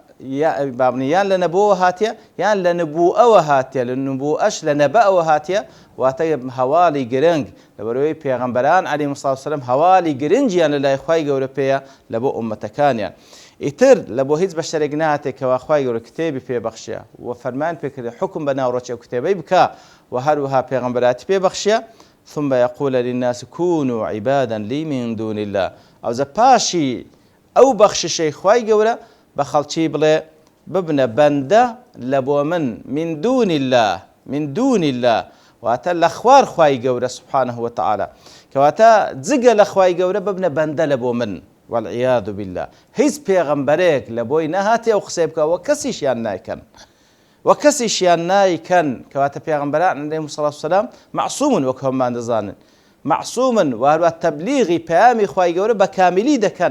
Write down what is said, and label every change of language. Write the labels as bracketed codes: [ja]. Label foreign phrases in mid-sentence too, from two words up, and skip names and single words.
[ckb] بابنیان لە نەبووەوە هاتیە یان لە نبووەوە هاتیە لە نبووەش لە نەبەوە هاتیە واتە هەواڵی گرنگ لەبەرەوەی پێغەمبەران [ar] عەلەیهیمو سڵاتو وەسەلام [ckb] هەواڵی گرنگیان لە لای خوای گەورە پێیە لە بۆ ئومەتەکانیان. ئیتر لە بۆ هیچ بەشەرێک نهاتێکەوە خوای گەورە کتێبی پێبەخشیە و فەرمان پێکردی حکم بە ناوڕۆکی ئەو کتێبەی بکە و هەروەها پێغەمبەراتی پێبەخشیە [ar] ثم يقول للناس كونوا عبادا لي من دون الله [ckb] ئەوزە پاشی ئەو بەخششەی خوای گەورە بە خەڵکی بڵێ ببنە بەندە لە بۆ من [ar] دون الله من دون الله [ckb] واتە لە خوار خوای گەورە [ar] سبحانه وتعالى [ckb] کەواتە جگە لە خوای گەورە ببنە بەندە لە بۆ من [ar] والعیاذ بالله. [ckb] هیچ پێغەمبەرێک لە بۆی نەهاتێ ئەو قسەی بکە وە کەسیشیان نایکەن وە کەسیشیان نایکەن کەواتە پێغەمبەران [ar] عەلەیهیمو سڵاتو وەسەلام [ckb] معسوومن وەکو هەممان دەزانن معسوومن و هەروەها تەبلیغی پەیامی خوای گەورە بە کامیلی دەکەن